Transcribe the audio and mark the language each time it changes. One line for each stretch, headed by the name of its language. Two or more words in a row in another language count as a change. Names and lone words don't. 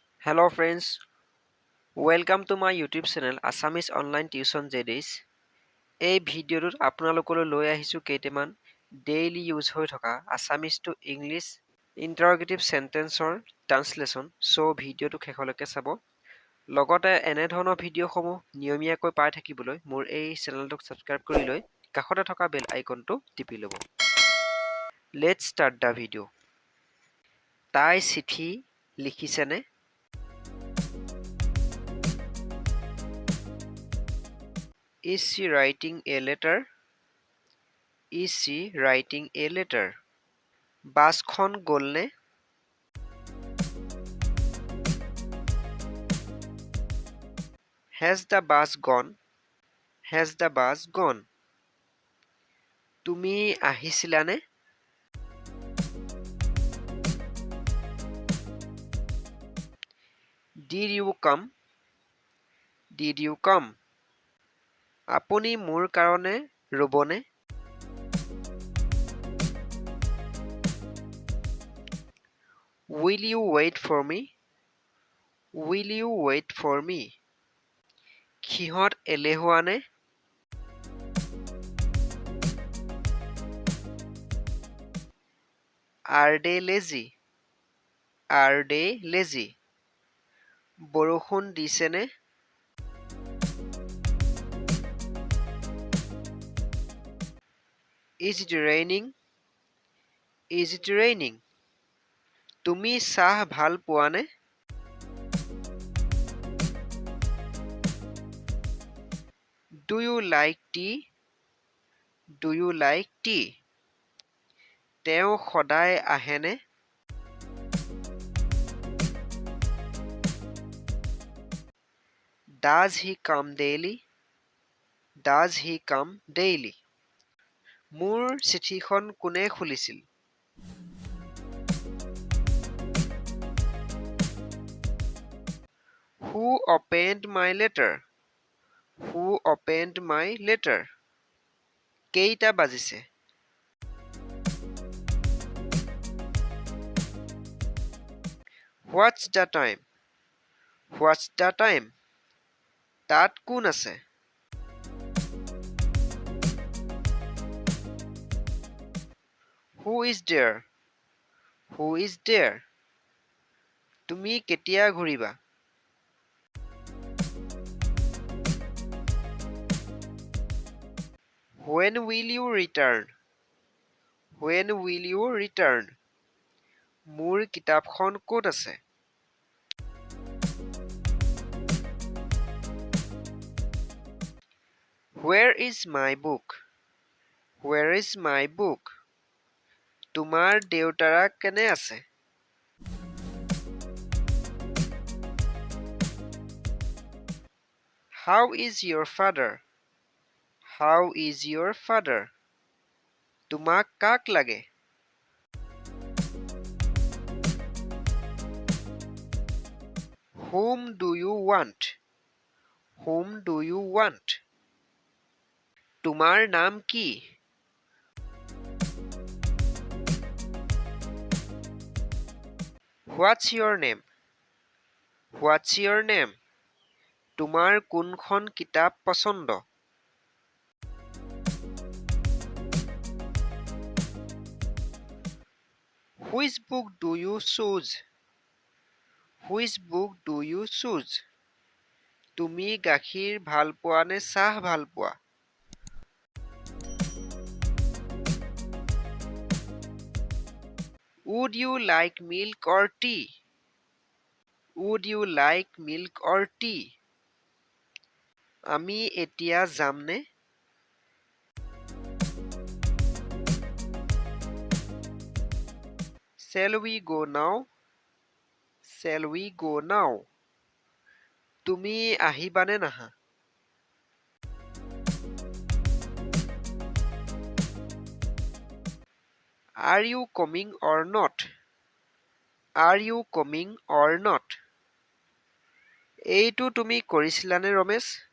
English: Hello friends, welcome to my YouTube channel Assamese Online Tuition JDs.
Assamese: এই ভিডিঅ'টোত আপোনালোকলৈ লৈ আহিছোঁ কেইটামান
English: daily use
Assamese: হৈ থকা
English: Assamese to English interrogative sentence
Assamese: ৰ ট্ৰান্সলেশ্যন। সো ভিডিঅ'টো শেষলৈকে চাব। লগতে এনে ধৰণৰ ভিডিঅ'সমূহ নিয়মীয়াকৈ পাই থাকিবলৈ মোৰ এই চেনেলটোক সাবস্ক্ৰাইব কৰি লৈ কাষতে থকা
English: bell icon
Assamese: টিপি ল'ব।
English: Let's start the video.
Assamese: তাই চিঠি লিখিছেনে?
English: Is she writing a letter? Is she writing a letter?
Assamese: বাছখন গ'লনে?
English: Has the bus gone? Has the bus gone?
Assamese: তুমি আহিছিলানে?
English: Did you come? Did you come?
Assamese: আপুনি মোৰ কাৰণে ৰ'বনে?
English: Will you wait for me? Will you wait for me?
Assamese: সিহঁত এলেহুৱানে?
English: Are they lazy? Are they lazy?
Assamese: বৰষুণ দিছেনে?
English: Is it raining? Is it raining?
Assamese: তুমি চাহ ভাল পোৱানে?
English: Do you like tea? Do you like tea?
Assamese: তেওঁ সদায় আহেনে?
English: Does he come daily? Does he come daily?
Assamese: মোৰ চিঠিখন কোনে খুলিছিল?
English: Who opened my letter? Who opened my letter?
Assamese: কেইটা বাজিছে?
English: What's the time? What's the time?
Assamese: তাত কোন আছে?
English: Who is there? Who is there?
Assamese: তুমি কেতিয়া ঘূৰিবা?
English: When will you return? When will you return?
Assamese: মোৰ কিতাপখন ক'ত আছে?
English: Where is my book? Where is my book?
Assamese: তোমাৰ দেউতাৰা কেনে আছে?
English: How is your father? How is your father?
Assamese: তোমাক কাক লাগে?
English: Whom do you want? Whom do you want?
Assamese: তোমাৰ নাম কি?
English: What's your name? What's your name?
Assamese: তোমাৰ কোনখন কিতাপ পছন্দ?
English: Which book do you choose? Which book do you choose?
Assamese: তুমি গাখীৰ ভাল পোৱা নে চাহ ভাল পোৱা?
English: Would you like milk or tea? Would you like milk or tea?
Assamese: আমি এতিয়া যামনে?
English: Shall we go now? Shall we go now?
Assamese: তুমি আহিবানে নাহা?
English: Are you coming or not? Are you coming or not?
Assamese: এইটো তুমি কৰিছিলানে ৰমেশ?